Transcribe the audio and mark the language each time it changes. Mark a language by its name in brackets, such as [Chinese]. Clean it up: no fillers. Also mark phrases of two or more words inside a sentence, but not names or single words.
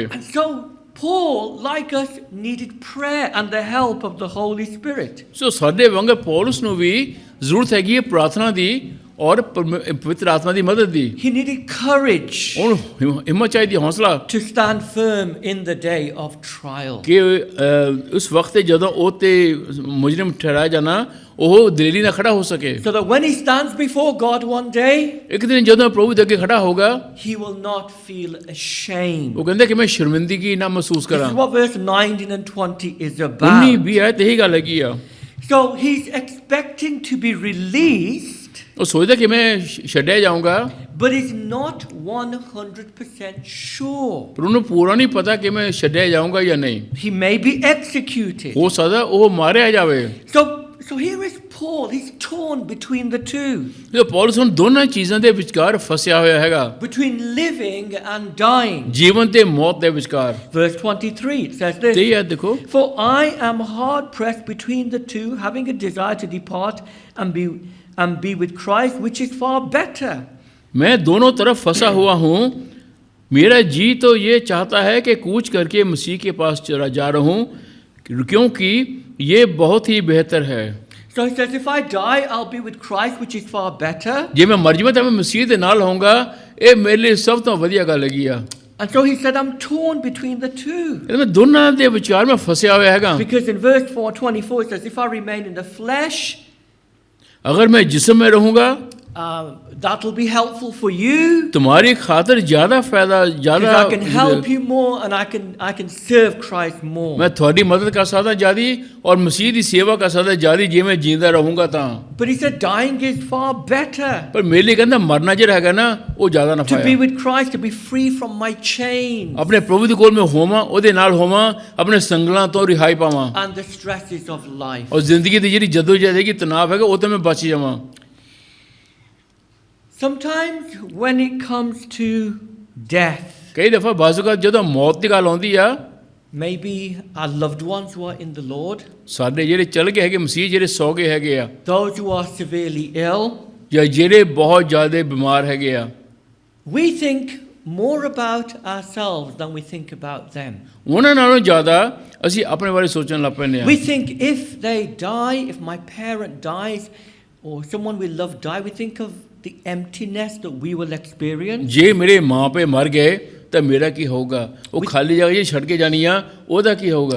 [English] And so Paul, like us, needed prayer and the help of the Holy Spirit. [Punjabi] ਸੋ ਸਾਡੇ ਵਾਂਗ ਪੌਲਸ ਨੂੰ ਵੀ ਜ਼ਰੂਰਤ ਹੈਗੀ ਹੈ ਪ੍ਰਾਰਥਨਾ ਦੀ ਔਰ ਪਵਿੱਤਰ ਆਤਮਾ ਦੀ ਮਦਦ ਦੀ। [English] He needed courage [Punjabi] ਉਹਨੂੰ ਹਿੰਮਤ ਚਾਹੀਦੀ, ਹੌਸਲਾ [English] to stand firm in the day of trial. [Punjabi] ਕਿ ਉਸ ਵਕਤ ਤੇ ਜਦੋਂ ਉਹ ਤੇ ਮੁਜਰਮ ਠਹਿਰਾਇਆ ਜਾਣਾ ਉਹ ਦਲੇਰੀ ਨਾਲ ਖੜਾ ਹੋ ਸਕੇ। [English] So that when he stands before God one day, [Punjabi] ਇੱਕ ਦਿਨ ਜਦੋਂ ਪ੍ਰਭੂ ਦੇ ਅੱਗੇ ਖੜਾ ਹੋਗਾ [English] he will not feel ashamed. [Punjabi] ਉਹ ਕਹਿੰਦਾ ਕਿ ਮੈਂ ਸ਼ਰਮਿੰਦਗੀ ਨਾ ਮਹਿਸੂਸ [English] This [Punjabi] ਕਰਾਂ। [English] is what verse 19 and 20 is 19 about. [Punjabi] ਵੀ ਹੈ ਤੇ ਇਹੀ ਗੱਲ ਹੈਗੀ ਆ। [English] So he's expecting to be released, [Punjabi] ਉਹ ਸੋਚਦਾ ਕਿ ਮੈਂ ਛੱਡਿਆ ਜਾਊਂਗਾ, [English] but is not 100% sure. [Punjabi] ਪਰ ਉਹਨੂੰ ਪੂਰਾ ਨਹੀਂ ਪਤਾ ਕਿ ਮੈਂ ਛੱਡਿਆ ਜਾਊਂਗਾ ਜਾਂ ਨਹੀਂ। [English] He may be executed. [Punjabi] ਹੋ ਸਕਦਾ ਉਹ ਮਾਰਿਆ ਜਾਵੇ। [English] So here is Paul. He's torn between the two, [Punjabi] ਜੋ ਪੌਲਸ ਹੁਣ ਦੋਨਾਂ ਚੀਜ਼ਾਂ ਦੇ ਵਿਚਕਾਰ ਫਸਿਆ ਹੋਇਆ ਹੈਗਾ, [English] between living and dying. [Punjabi] ਜੀਵਨ ਤੇ ਮੌਤ ਦੇ ਵਿਚਕਾਰ। [English] Verse 23, it says [Punjabi] ਤੇ [English] this: [Punjabi] ਇਹ ਦੇਖੋ, [English] For I am hard pressed between the two, having a desire to depart and be with Christ, which is far better. [Hindi] मैं दोनों तरफ फंसा हुआ हूँ, मेरा जी तो ये चाहता है कि कूच करके मसीह के पास चला जा रहा हूँ, क्योंकि ये बहुत ही बेहतर है। [English] So he says, if I die, I'll be with Christ, which is far better. [Punjabi] ਜੇ ਮੈਂ ਮਰ ਜਾਵਾਂ ਤਾਂ ਮੈਂ ਮਸੀਹ ਦੇ ਨਾਲ ਹੋਊਂਗਾ, ਇਹ ਮੇਰੇ ਲਈ ਸਭ ਤੋਂ ਵਧੀਆ ਗੱਲ ਹੈਗੀ ਆ। [English] And so he said, I'm torn between the two. [Punjabi] ਮੈਂ ਦੋਨਾਂ ਦੇ ਵਿਚਾਰ ਮੈਂ ਫਸਿਆ ਹੋਇਆ ਹੈਗਾ। [English] Because in verse 4:24 it says, if I remain in the flesh, [Hindi] अगर मैं जिस्म में रहूँगा [English] that will be helpful for you. [Hindi] तुम्हारी खातिर ज़्यादा फायदा [English] Because [Hindi] ज़्यादा [English] I can help you more and I can serve Christ more. [Hindi] मैं थोड़ी मदद कर सकदा ज़्यादा और मसीह की सेवा कर सकदा ज़्यादा जे मैं जींदा रहूँगा तां। [English] But he said dying is far better. [Hindi] पर मेरे लिए कहंदा मरना [Punjabi] ਜਿਹੜਾ ਹੈਗਾ ਨਾ ਉਹ ਜ਼ਿਆਦਾ ਨਫਾ [English] To be [Punjabi] ਹੈ। [English] with Christ, to be free from my chains [Punjabi] ਆਪਣੇ ਪ੍ਰਭੂ ਦੇ ਕੋਲ ਮੈਂ ਹੋਵਾਂ, ਉਹਦੇ ਨਾਲ ਹੋਵਾਂ, ਆਪਣੇ ਸੰਗਲਾਂ ਤੋਂ ਰਿਹਾਈ ਪਾਵਾਂ [English] and the stresses of life. [Punjabi] ਔਰ ਜ਼ਿੰਦਗੀ ਦੀ ਜਿਹੜੀ ਜਦੋਜਹਿਦ ਹੈਗੀ, ਤਣਾਅ ਹੈਗਾ, ਉਹ ਤੋਂ ਮੈਂ ਬਚ ਜਾਵਾਂ। [English] Sometimes when it comes to death, [Punjabi] ਕਈ ਦਫਾ ਬਾਜ਼ੂਕਾ ਜਦੋਂ ਮੌਤ ਦੀ ਗੱਲ ਆਉਂਦੀ ਆ, [English] maybe our loved ones who are in the Lord, [Punjabi] ਸਾਡੇ ਜਿਹੜੇ ਚਲ ਗਏ ਹੈਗੇ ਮਸੀਹ, ਜਿਹੜੇ ਸੌ ਗਏ ਹੈਗੇ ਆ, [English] those who are severely ill, [Punjabi] ਜਾਂ ਜਿਹੜੇ ਬਹੁਤ ਜ਼ਿਆਦਾ ਬਿਮਾਰ ਹੈਗੇ ਆ, [English] we think more about ourselves than we think about them. [Punjabi] ਉਹਨਾਂ ਨਾਲੋਂ ਜ਼ਿਆਦਾ ਅਸੀਂ ਆਪਣੇ ਬਾਰੇ ਸੋਚਣ ਲੱਗ ਪੈਂਦੇ ਆ। [English] We think if they die, if my parent dies or someone we love die, we think of the emptiness that we will experience. [Punjabi] ਜੇ ਮੇਰੇ ਮਾਂ ਪਿਓ ਮਰ ਗਏ ਤਾਂ ਮੇਰਾ ਕੀ ਹੋਊਗਾ? ਉਹ ਖਾਲੀ ਜਗ੍ਹਾ ਜੇ ਛੱਡ ਕੇ ਜਾਣੀ ਆ, ਉਹਦਾ ਕੀ ਹੋਊਗਾ?